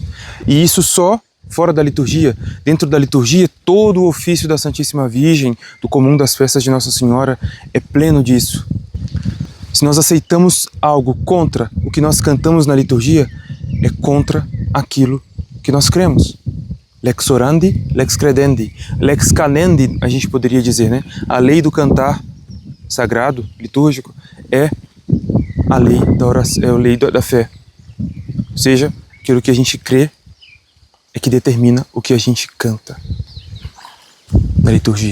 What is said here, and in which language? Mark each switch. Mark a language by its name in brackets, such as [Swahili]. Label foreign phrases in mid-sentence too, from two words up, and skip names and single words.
[Portuguese] E isso só fora da liturgia. Dentro da liturgia, todo o ofício da Santíssima Virgem, do comum das festas de Nossa Senhora, é pleno disso. Se nós aceitamos algo contra o que nós cantamos na liturgia, é contra aquilo que nós cremos. [Latin] Lex orandi, lex credendi, lex canendi, [Portuguese] a gente poderia dizer, né? A lei do cantar sagrado, litúrgico, é a lei da oração, é a lei da fé. Ou seja, aquilo que a gente crê é que determina o que a gente canta na liturgia.